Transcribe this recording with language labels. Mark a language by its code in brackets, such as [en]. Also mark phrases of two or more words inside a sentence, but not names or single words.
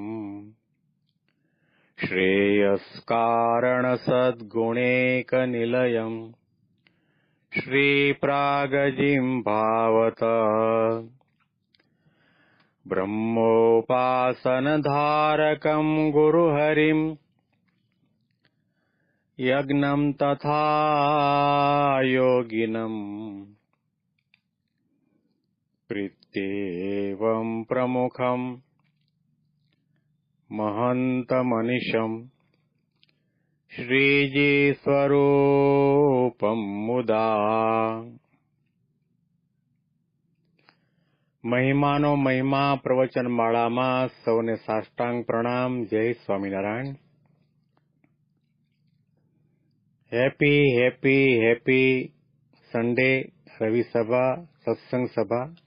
[sa] श्रेयस्कारणसद्गुणैकनिलयम् श्रीप्रागजिह्वावत ब्रह्मोपासनधारकं गुरुहरिम् यज्ञं तथा योगिनम् प्रीत्येवं प्रमुखं महन्तमनिशम् श्रीजीस्वरूपं मुदा। [gu] મહિમાનો મહિમા પ્રવચન માળામાં સૌને સાષ્ટાંગ પ્રણામ. જય સ્વામિનારાયણ. [en] happy happy happy Sunday [gu] રવિ સભા સત્સંગ સભા.